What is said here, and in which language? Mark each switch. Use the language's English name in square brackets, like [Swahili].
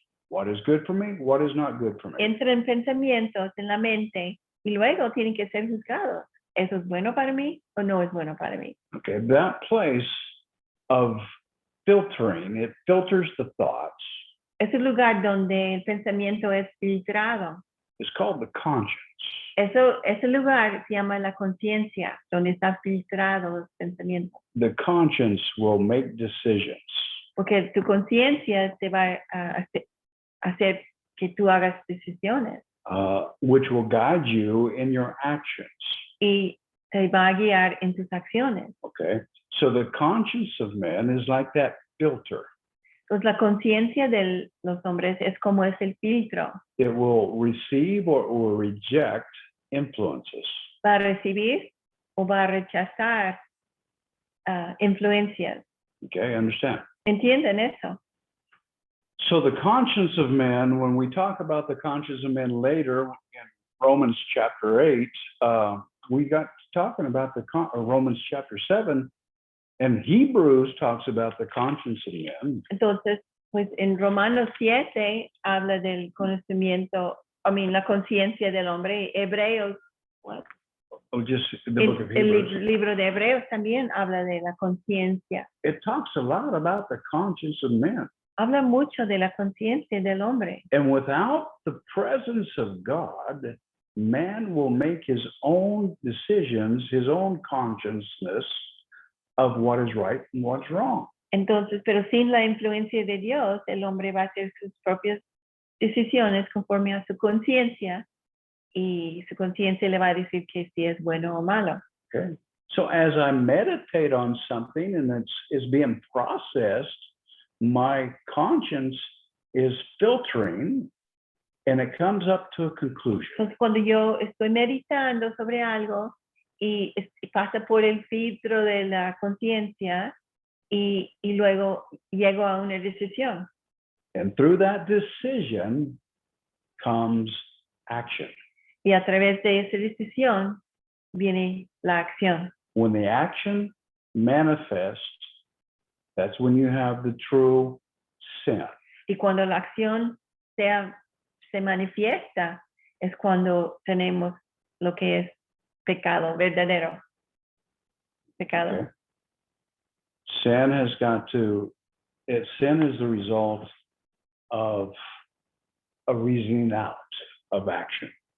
[English] What is good for me? What is not good for me? [Spanish] Entran pensamientos en la mente y luego tienen que ser juzgados. ¿Eso es bueno para mí o no es bueno para mí? [English] Okay, that place of filtering, it filters the thoughts, [Spanish] Es un lugar donde el pensamiento es filtrado. [English] is called the conscience. [Spanish] Ese lugar se llama la conciencia, donde está filtrado los pensamientos. [English] The conscience will make decisions. [Spanish] Porque tu conciencia te va a hacer que tú hagas decisiones [English] Which will guide you in your actions. [Spanish] y te va a guiar en tus acciones. [English] Okay, so the conscience of man is like that filter. [Spanish] Entonces la conciencia de los hombres es como es el filtro. [English] It will receive or will reject influences. [Spanish] Va a recibir o va a rechazar influencias. [English] Okay, understand? [Spanish] ¿Entienden eso? [English] So the conscience of man, when we talk about the conscience of man later in Romans chapter 8, we got talking about Romans chapter 7, and Hebrews talks about the conscience of men. [Spanish] Entonces, pues en Romanos 7 habla del conocimiento, la conciencia del hombre. Hebreos [English] Oh, just the book of Hebrews. [Spanish] El libro de Hebreos también habla de la conciencia. [English] It talks a lot about the conscience of men. [Spanish] Habla mucho de la conciencia del hombre. [English] And without the presence of God, man will make his own decisions, his own consciousness of what is right and what's wrong. [Spanish] Entonces, pero sin la influencia de Dios, el hombre va a hacer sus propias decisiones conforme a su conciencia y su conciencia le va a decir que si es bueno o malo. [English] Okay. So as I meditate on something and it's being processed, my conscience is filtering and it comes up to a conclusion. [Spanish] Entonces, cuando yo estoy meditando sobre algo y pasa por el filtro de la conciencia y luego llego a una decisión. [English] And through that decision comes action. [Spanish] Y a través de esa decisión viene la acción. [English] When the action manifests, that's when you have the true sin. [Spanish] Y cuando la acción se manifiesta, es cuando tenemos lo que es pecado, verdadero pecado. [English] Okay. Sin has got to, sin is the result of a reasoning out of action.